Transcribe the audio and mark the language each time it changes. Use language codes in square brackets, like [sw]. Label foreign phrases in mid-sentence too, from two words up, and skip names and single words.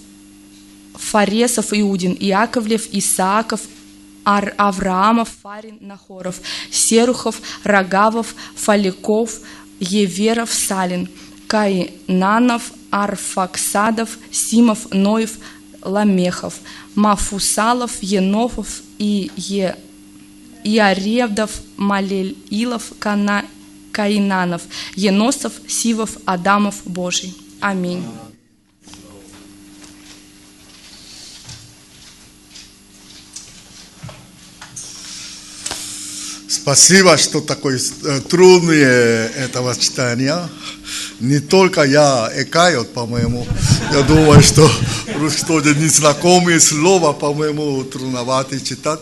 [ru] Фаресов, Иудин, Иаковлев, Исааков, Авраамов, Фарин, Нахоров, Серухов, Рагавов, Фаликов, Еверов, Салин, Каинанов, Арфаксадов, Симов, Ноев, Ламехов, Мафусалов, Енофов, и Иаревдов, Малелилов, Каинанов, Еносов, Сивов, Адамов, Божий. Аминь. Спасибо, что такое трудное этого читания. Не только я экают, по-моему. Я думаю, что что-то незнакомые слова, по-моему, трудновато читать.